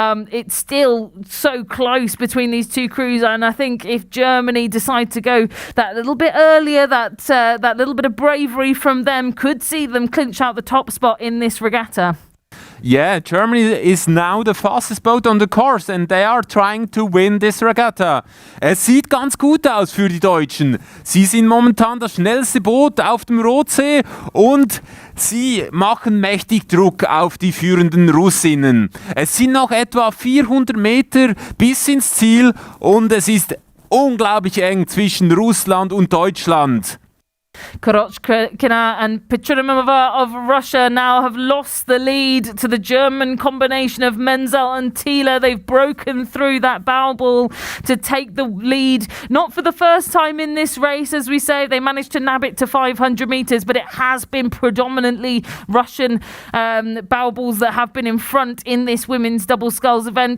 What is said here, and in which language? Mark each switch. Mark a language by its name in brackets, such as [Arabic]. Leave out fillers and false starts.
[English] It's still so close between these two crews, and I think if Germany decide to go that little bit earlier, that little bit of bravery from them could see them clinch out the top spot in this regatta. Yeah, Germany is now the fastest boat on the course and they are trying to win this regatta. [German] Es sieht ganz gut aus für die Deutschen. Sie sind momentan das schnellste Boot auf dem Rotsee und sie machen mächtig Druck auf die führenden Russinnen. Es sind noch etwa 400 Meter bis ins Ziel und es ist unglaublich eng zwischen Russland und Deutschland. [English] Korochkina and Petromova of Russia now have lost the lead to the German combination of Menzel and Thiele. They've broken through that bow ball to take the lead. Not for the first time in this race, as we say. They managed to nab it to 500 metres, but it has been predominantly Russian bow balls that have been in front in this women's double sculls event.